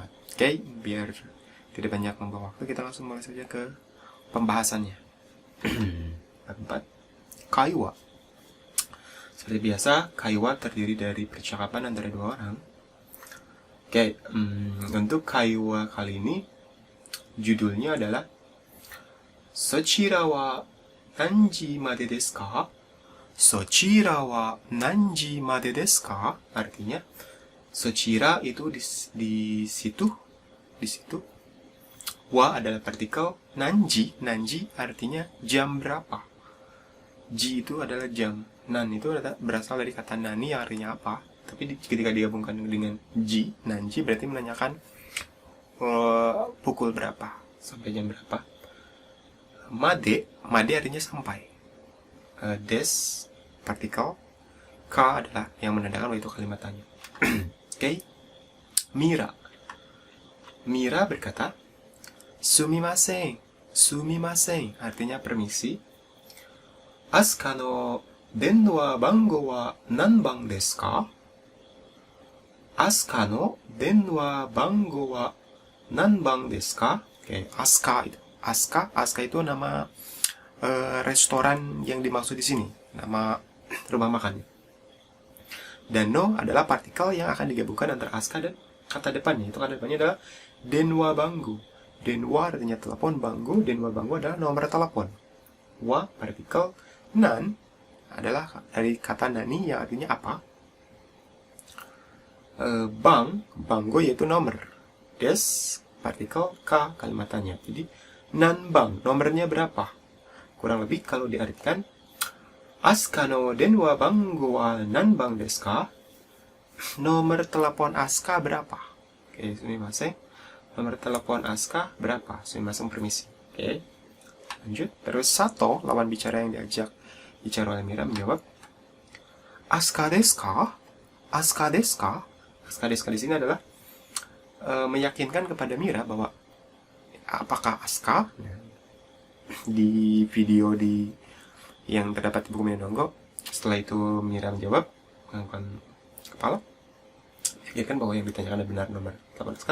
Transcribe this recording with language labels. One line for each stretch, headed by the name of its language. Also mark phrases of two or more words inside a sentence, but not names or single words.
Indonesian: Oke, biar tidak banyak membuang waktu, kita langsung mulai saja ke pembahasannya. Bab 4, kaiwa. Seperti biasa, kaiwa terdiri dari percakapan antara dua orang. Oke, untuk kaiwa kali ini, judulnya adalah
Japanese: そちらは何時までですか? そちらは何時までですか?
Indonesian: Artinya, sochira itu di situ. Wa adalah partikel, nanji artinya jam berapa. Ji itu adalah jam. Nan itu berasal dari kata nani yang artinya apa. Tapi ketika digabungkan dengan ji, nanji berarti menanyakan pukul berapa, sampai jam berapa. Made artinya sampai. Des, partikel. Ka adalah yang menandakan bahwa itu kalimat tanya. Oke. Mira berkata, sumimasen, artinya permisi.
Japanese: アスカの電話番号は何番ですか? アスカの電話番号は何番ですか?
Indonesian: Oke, Asuka itu nama restoran yang dimaksud di sini, nama rumah makan. Dan no adalah partikel yang akan digabungkan antara Asuka dan kata depannya. Itu kata depannya adalah
Japanese: 電話番号.
Indonesian: Denwa artinya telepon,
Japanese: 番号、電話番号
Indonesian: adalah nomor telepon. Wa partikel, nan adalah dari kata nani yang artinya apa. Bango yaitu nomor. Des partikel, ka kalimat tanya. Jadi
Japanese: 何番,
Indonesian: nomornya berapa? Kurang lebih kalau diartikan,
Japanese: アスカの電話番号は何番ですか?
Indonesian: Nomor telepon Asuka berapa? Oke, sumimasen. Nomor telepon Asuka berapa? Sumimasen, permisi. Oke, lanjut. Terus Sato, lawan bicara yang diajak bicara oleh Mira, menjawab,
Japanese: アスカですか? アスカですか? アスカですか
Indonesian: di sini adalah meyakinkan kepada Mira bahwa apakah Asuka. Di video yang terdapat di buku Mina Nihongo, setelah itu Mira menjawab, mengangkat kepala, meyakinkan bahwa yang ditanyakan adalah benar nomor telepon Asuka.